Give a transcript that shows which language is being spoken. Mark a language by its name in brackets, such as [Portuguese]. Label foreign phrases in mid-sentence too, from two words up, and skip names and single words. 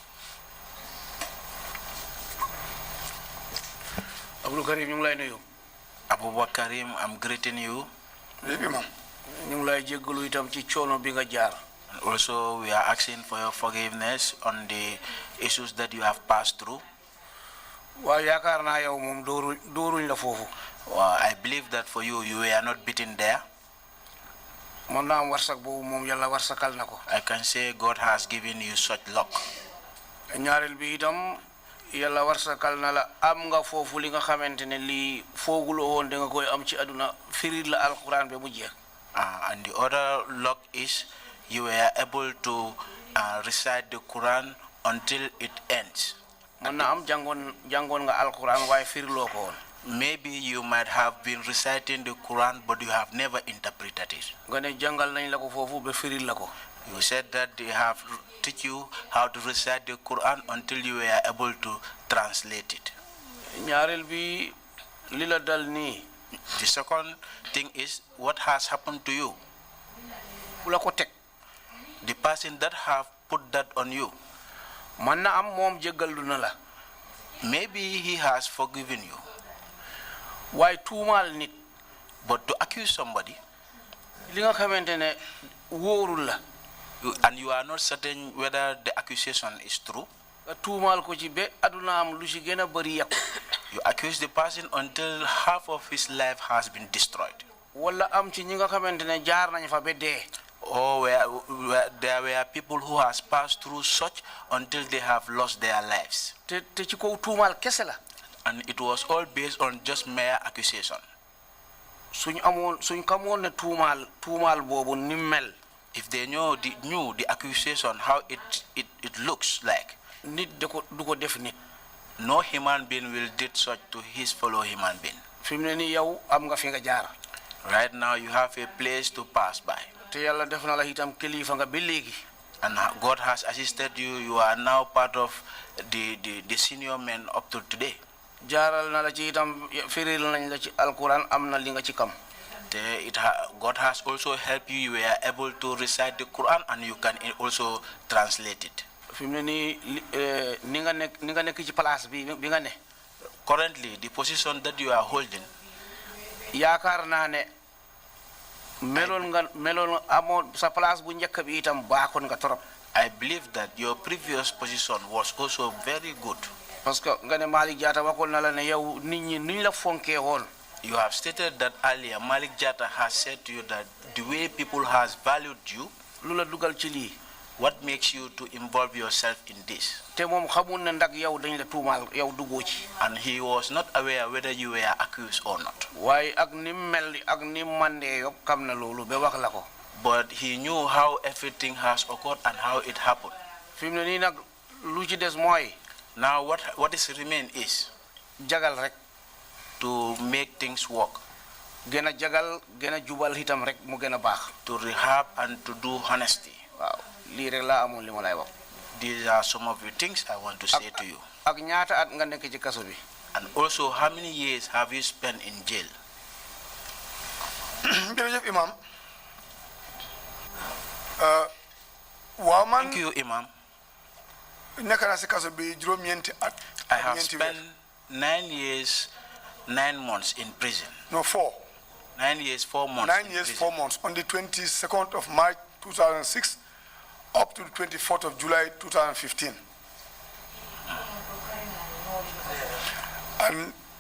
[Wolof] Abu Karim, ñu ngi lay nuyu. Abu Bakarim, [English] I'm greeting you. Imam. [Wolof] ñu ngi lay jéggalu itam ci coono bi nga jaar. [English] And also, we are asking for your forgiveness on the issues that you have passed through. [Wolof] waaye yaakaar naa yow moom dooruñ la foofu. [English] Well, I believe that for you, you were not beaten there. [Wolof] man naa am warsak boobu moom yàlla warsakal na ko. [English] I can say God has given you such luck. [Wolof] ñaareel bi itam yàlla warsakal na la am nga foofu li nga xamante ne lii fooguloo woon da nga koy am ci aduna firil la alquran ba mu jeex. [English] And the other luck is you were able to recite the Quran until it ends. [Wolof] man naa am jàngoon nga alquran waaye firiloo ko woon. [English] Maybe you might have been reciting the Quran, but you have never interpreted it. [Wolof] nga ne jàngal nañ la ko foofu ba firil la ko. [English] You said that they have teach you how to recite the Quran until you were able to translate it. [Wolof] ñaareel bi li la dal nii. [English] The second thing is what has happened to you. [Wolof] ku la ko teg. [English] The person that have put that on you. [Wolof] man na am moom jéggalu na la. [English] Maybe he has forgiven you. [Wolof] waaye tuumaal nit. [English] But to accuse somebody. [Wolof] li nga xamante ne wóorul la. [English] And you are not certain whether the accusation is true. [Wolof] nga tuumaal ko ci ba aduna am lu ci gën a bëri yàqu. [English] You accuse the person until half of his life has been destroyed. [Wolof] wala am ci ñi nga xamante ne jaar nañ fa ba dee. [English] Or where there were people who has passed through such until they have lost their lives. [Wolof] te ci kaw tuumaal kese la. [English] And it was all based on just mere accusation. [Wolof] suñ xamoon ne tuumaal boobu ni mel. [English] If they knew the accusation, how it looks like. [Wolof] nit du ko def nit. [English] No human being will did such to his fellow human being. [Wolof] fi mu ne nii yow am nga fi nga jaar. [English] Right now you have a place to pass by. [Wolof] te yàlla def na la itam kilifa nga ba léegi. [English] And God has assisted you. You are now part of the senior men up to today. [Wolof] jaaral na la ci itam firil nañ la ci alquran am na li nga ci kam. [English] God has also helped you. You were able to recite the Quran and you can also translate it. [Wolof] fi mu ne nii ni nga nekk ci place bi nga ne. [English] Currently, the position that you are holding. [Wolof] yaakaar naa ne meloon amoo sa place bu njëkk bi itam baaxoon nga trop. [English] I believe that your previous position was also very good. [French] parce que [Wolof] nga ne Malick Jatta waxoon na la ne yow nit ñi nuñ la fonkee woon. [English] You have stated that earlier. Malick Jatta has said to you that the way people has valued you. [Wolof] lu la dugal ci lii. [English] What makes you to involve yourself in this? [Wolof] te moom xamul ne ndax yow dañ la tuumaal yow duggoo ci. [English] And he was not aware whether you were accused or not. [Wolof] waaye ak ni mel ak ni mandee yëpp xam na loolu ba wax la ko. [English] But he knew how everything has occurred and how it happened. [Wolof] fi mu ne nii nag lu ci des mooy. [English] Now what is remain is. [Wolof] jagal rek. [English] To make things work. [Wolof] gën a jagal gën a jubal itam rek mu gën a baax. [English] To rehab and to do honesty. [Wolof] waaw lii rek laa amoon li ma lay wax. [English] These are some of the things I want to say to you. [Wolof] ak ñaata at nga nekk ci kaso bi. [English] And also, how many years have you spent in jail? [Wolof] jërëjëf Imam. [English] Thank you, Imam. [Wolof] nekk naa si kaso bi juróom-ñeenti at. [English] I have spent 9 years, 9 months in prison. No, 4. 9 years, 4 months. 9 years, 4 months. On the 22nd of March 2006 up to the 24th of July 2015. And